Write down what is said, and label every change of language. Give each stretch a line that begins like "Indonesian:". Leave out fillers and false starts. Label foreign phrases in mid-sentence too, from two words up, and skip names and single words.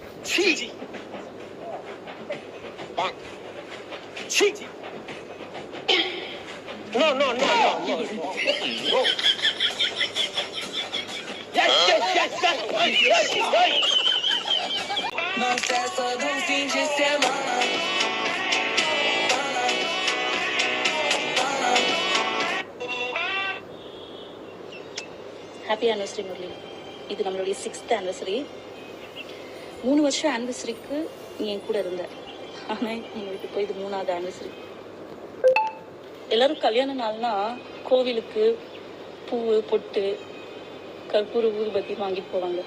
English: 气。气。No. Yes.
Portuguese: Não festa do fim de semana.
English: happy anniversary Murali.
Tamil: இது நம்மளுடைய 6th ஆனிவர்சரி. 3 வருஷம் ஆனிவர்சரிக்கு நீ என் கூட இருந்த. ஆனால் எங்கள் வீட்டுக்கு போய் இது 3வது ஆனிவர்சரி. எல்லாரும் கல்யாண நாள்னா கோவிலுக்கு பூ பொட்டு கற்பூர ஊதுபத்தி வாங்கிட்டு போவாங்க.